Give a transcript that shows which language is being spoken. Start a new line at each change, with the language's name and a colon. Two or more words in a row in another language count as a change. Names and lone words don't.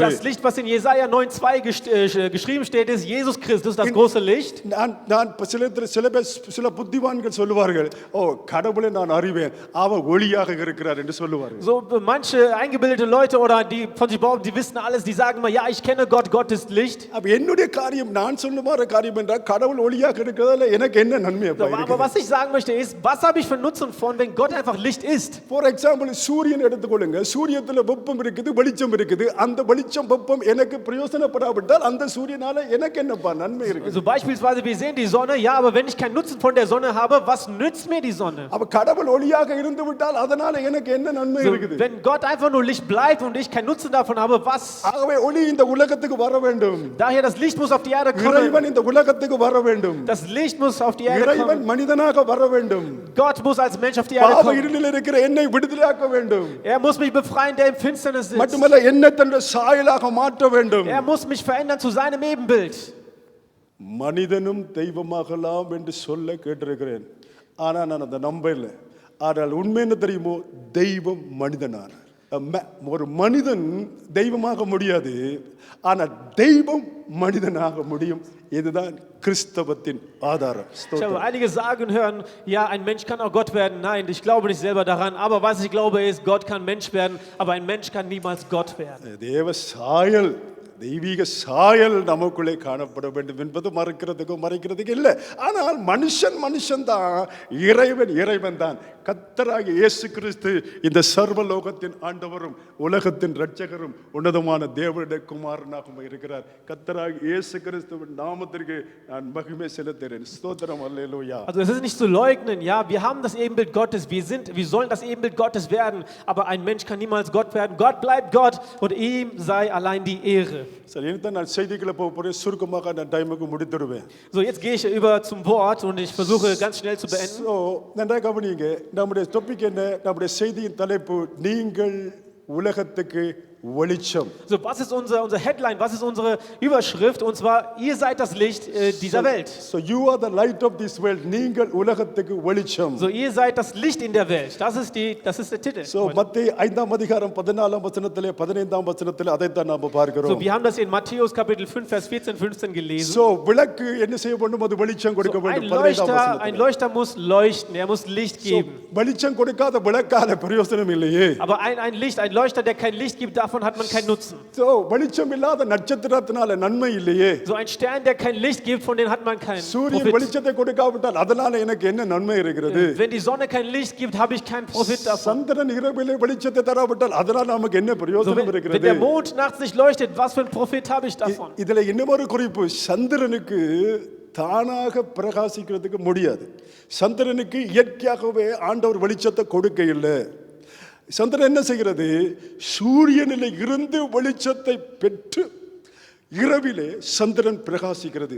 German: Das Licht, was in Jesaja 9,2 geschrieben steht, ist Jesus Christus, das große Licht.
Tamil: நான் சில புத்திவான்கள் சொல்லுவார்கள், ஓ கடவுளை நான் அறிவேன், அவர் ஒளியாக இருக்கிறார் என்று சொல்லுவார்கள்.
German: So manche eingebildete Leute oder die von sich behaupten, die wissen alles, die sagen mal, ja, ich kenne Gott, Gott ist Licht.
Tamil: அப்ப என்னுடைய காரியம், நான் சொல்லுமாற காரியம் என்றால் கடவுள் ஒளியாக இருக்கிறதால எனக்கு என்ன நன்மை?
German: Aber was ich sagen möchte ist, was habe ich für Nutzen von, wenn Gott einfach Licht ist?
English: for example
Tamil: சூரியன் எடுத்துக்கொள்ளுங்க. சூரியத்துல வெப்பம் இருக்குது, வெளிச்சம் இருக்குது. அந்த வெளிச்சம் வெப்பம் எனக்கு பிரயோஜனப்படாவிட்டால் அந்த சூரியனால எனக்கு என்னப்பா நன்மை இருக்குது?
German: So beispielsweise, wir sehen die Sonne, ja, aber wenn ich keinen Nutzen von der Sonne habe, was nützt mir die Sonne?
Tamil: அப்ப கடவுள் ஒளியாக இருந்து விட்டால் அதனால எனக்கு என்ன நன்மை
German: So,
Tamil: இருக்குது?
German: wenn Gott einfach nur Licht bleibt und ich keinen Nutzen davon habe, was?
Tamil: ஆகவே ஒளி இந்த உலகத்துக்கு வர வேண்டும்.
German: Daher, das Licht muss auf die Erde kommen.
Tamil: இறைவன் இந்த உலகத்துக்கு வர வேண்டும்.
German: Das Licht muss auf die Erde
Tamil: இறைவன்
German: kommen.
Tamil: மனிதனாக வர வேண்டும்.
German: Gott muss als Mensch auf die Erde
Tamil: பாவ
German: kommen.
Tamil: இருளில் இருக்கிற என்னை விடுதலையாக்க வேண்டும்.
German: Er muss mich befreien, der im Finsternis sitzt.
Tamil: மட்டுமல்ல என்னை தன்னுடைய சாயலாக மாற்ற வேண்டும்.
German: Er muss mich verändern zu seinem Ebenbild.
Tamil: மனிதனும் தெய்வமாகலாம் என்று சொல்ல கேட்டிருக்கிறேன். ஆனா நான் அதை நம்பல. ஆனால் உண்மை என்ன தெரியுமோ, தெய்வம் மனிதனான ஒரு மனிதன் தெய்வமாக முடியாது, ஆனால் தெய்வம் மனிதனாக முடியும். இதுதான் கிறிஸ்தவத்தின் ஆதாரம்.
German: Ich habe einige sagen hören, ja, ein Mensch kann auch Gott werden. Nein, ich glaube nicht selber daran, aber was ich glaube ist, Gott kann Mensch werden, aber ein Mensch kann niemals Gott werden.
Tamil: தேவ சாயல், தெய்வீக சாயல் நமக்குள்ளே காணப்பட வேண்டும் என்பது மறைக்கிறதுக்கு இல்லை. ஆனால் மனுஷன் தான், இறைவன் தான். கர்த்தராகிய இயேசு கிறிஸ்து இந்த சர்வலோகத்தின் ஆண்டவரும் உலகத்தின் இரட்சகரும் உன்னதமான தேவனுடைய குமாரனாகவும் இருக்கிறார். கர்த்தராகிய இயேசு கிறிஸ்துவின் நாமத்திற்கு நான் மகிமை செலுத்துகிறேன். ஸ்தோத்திரம், அல்லேலூயா.
German: Also es ist nicht zu leugnen, ja, wir haben das Ebenbild Gottes, wir sollen das Ebenbild Gottes werden, aber ein Mensch kann niemals Gott werden. Gott bleibt Gott und ihm sei allein die Ehre.
Tamil: சரி, இனிதான் நான் செய்திகளை போகிறேன். சுருக்கமாக நான் டைமுக்கு முடித்துடுவேன்.
German: So, jetzt gehe ich über zum Wort und ich versuche ganz schnell zu beenden.
Tamil: ஸோ நன்றாக கவனிங்க. நம்முடைய டாபிக் என்ன? நம்முடைய செய்தியின் தலைப்பு, நீங்கள் உலகத்துக்கு வெளிச்சம்.
German: So, was ist unser Headline, was ist unsere Überschrift? Und zwar, ihr seid das Licht dieser Welt.
English: So you are the light of this world.
Tamil: நீங்கள் உலகத்துக்கு வெளிச்சம்.
German: So, ihr seid das Licht in der Welt. Das ist der Titel.
Tamil: So மத்தேயு 5ஆம் அதிகாரம் 14ஆம் வசனத்திலே 15ஆம் வசனத்திலே அதை தான் நாம பார்க்கிறோம்.
German: So, wir haben das in Matthäus Kapitel 5, Vers 14, 15 gelesen.
Tamil: So விளக்கு என்ன செய்ய வேண்டும்? அது வெளிச்சம் கொடுக்க
German: So,
Tamil: வேண்டும்.
German: ein
Tamil: 15ஆம் வசனத்திலே.
German: Leuchter muss leuchten, er muss Licht geben.
Tamil: வெளிச்சம் கொடுக்காத விளக்கால பிரயோஜனம் இல்லையே.
German: Aber ein Leuchter, der kein Licht gibt, davon hat man keinen Nutzen.
Tamil: So வெளிச்சம் இல்லாத நட்சத்திரத்தினால நன்மை இல்லையே.
German: So ein Stern, der kein Licht gibt, von dem hat man keinen
Tamil: சூரியன்
German: Profit.
Tamil: வெளிச்சத்தை கொடுக்காவிட்டால் அதனால எனக்கு என்ன நன்மை இருக்கிறது?
German: Wenn die Sonne kein Licht gibt, habe ich keinen Profit davon.
Tamil: சந்திரன் இரவிலே வெளிச்சத்தை தராவிட்டால் அதனால நமக்கு என்ன
German: So,
Tamil: பிரயோஜனம்
German: wenn
Tamil: இருக்கிறது?
German: der Mond nachts nicht leuchtet, was für einen Profit habe ich davon?
Tamil: இதுல இன்னொரு குறிப்பு, சந்திரனுக்கு தானாக பிரகாசிக்கிறதுக்கு முடியாது. சந்திரனுக்கு இயற்கையாகவே ஆண்டவர் வெளிச்சத்தை கொடுக்க இல்லை. சந்திரன் என்ன செய்கிறது? சூரியனில் இருந்து வெளிச்சத்தை பெற்று இரவிலே சந்திரன் பிரகாசிக்கிறது.